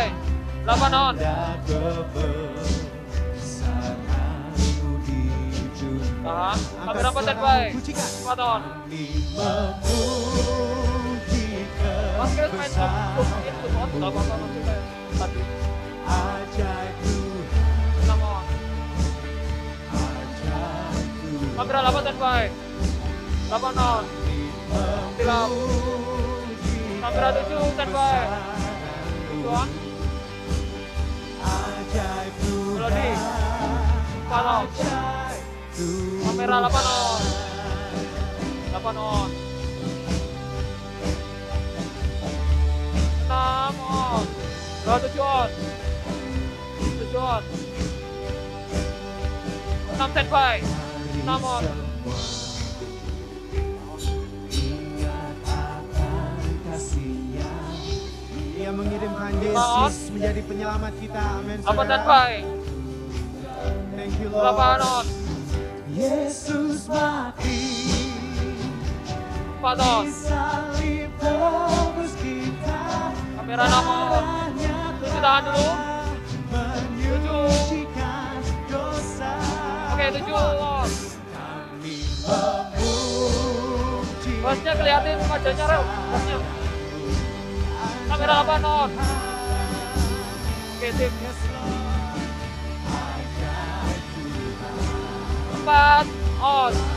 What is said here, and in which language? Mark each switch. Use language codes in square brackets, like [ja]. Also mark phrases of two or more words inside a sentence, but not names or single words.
[id] 8 on. Tahan. Kamera 4 standby. 4 on. Mas Kret main [en] zoom on. [id] Gak apa-apa masih kayak tadi. 6 on. Kamera 8 standby. 8 on. Silap. Kamera 7 standby. 7 on. Melodi. 4 on. Kamera 8 on. 8 on. 6 on. 7 on. 7 on. 6 standby. 6 on. Dia mengirimkan Yesus menjadi penyelamat kita. Amin. 8 standby. [en] Thank you Lord. [id] 8 on. Yesus mati. 4 on. Kamera 6 on. 7 tahan dulu. 7. Oke, 7 on. Bosnya kelihatin wajahnya Rel. Bosnya. Kamera 8 on. Oke, sip. 4 on.